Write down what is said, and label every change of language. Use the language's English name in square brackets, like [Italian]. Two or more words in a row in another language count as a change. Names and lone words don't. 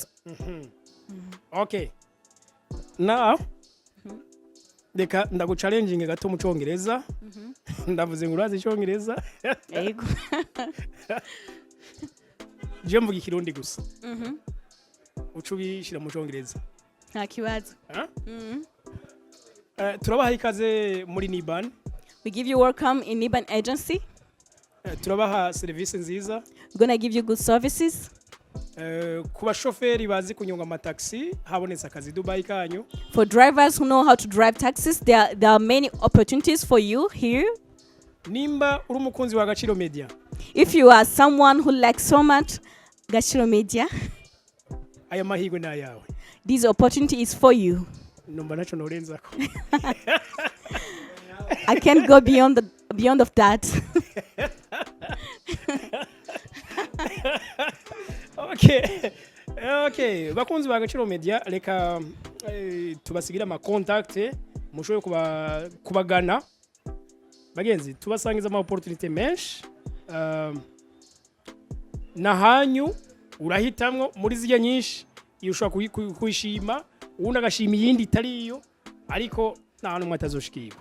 [Rundi] okay now deka ndaguchallenging gato mu Congereza ndavuze ngo urazi Congereza yego je mvuga ikirundi gusa ucubishira mu Congereza nta kibazo turabaha ikaze muri Niban. [English] We give you welcome in Niban agency. [Rundi] Turabaha service nziza. [English] We're gonna give you good services. [Rundi] Ku bashoferi bazi kunyonga amataxi habonetse akazi Dubai kanyu. [English] For drivers who know how to drive taxis, there are many opportunities for you here. [Rundi] Nimba uri umukunzi wa Gaciro Media. [English] If you are someone who likes so much Gaciro Media, [Rundi] aya mahirwe na yawe. [English] This opportunity is for you. [Rundi] Numba nacho norenzako. [English] I can't go beyond of that. [Rundi] Okay, bakunzi ba Gaciro Media reka tubasigira ama contact mushoboye kubagana bagenzi tubasangiza ama opportunity menshi na hanyu urahitamwo muri zirya nyinshi iyo ushobora kuyishima uwundi agashima iyindi itari iyo ariko nta hantu mwatazoshikirwa.